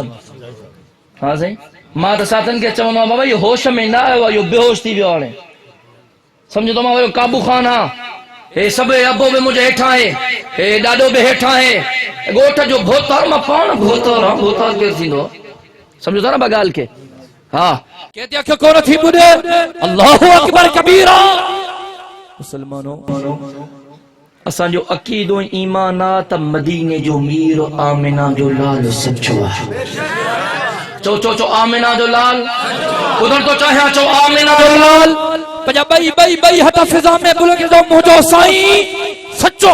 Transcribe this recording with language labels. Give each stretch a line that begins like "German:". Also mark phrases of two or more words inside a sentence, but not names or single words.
Sindhi: हाँ साईं मां त साथनि खे चवंदो आहियां बाबा इहो होश में न आयो आहे, इहो बेहोश थी वियो हाणे। सम्झो तो मां वियो काबू खान। हा हे सभु अबो बि मुंहिंजे हेठां आहे, हे ॾाॾो बि हेठां आहे, ॻोठ जो भोतार मां पाण भोतार आहियां। भोतार केरु थींदो? सम्झो था न बा ॻाल्हि खे। हा कहते आखे कोन थी ॿुधे
Arabic: الله أكبر كبيرا.
Sindhi: मुसलमानों असांजो अक़ीदो ईमान आहे त मदीने जो मीर आमिना जो लाल सचो आहे। चो चो चो आमिना जो लाल। ॿुधण तो चाहियां चो आमिना जो लाल। पंहिंजा ॿई हथ फिज़ा में बुलंद जो मुंहिंजो साईं सचो।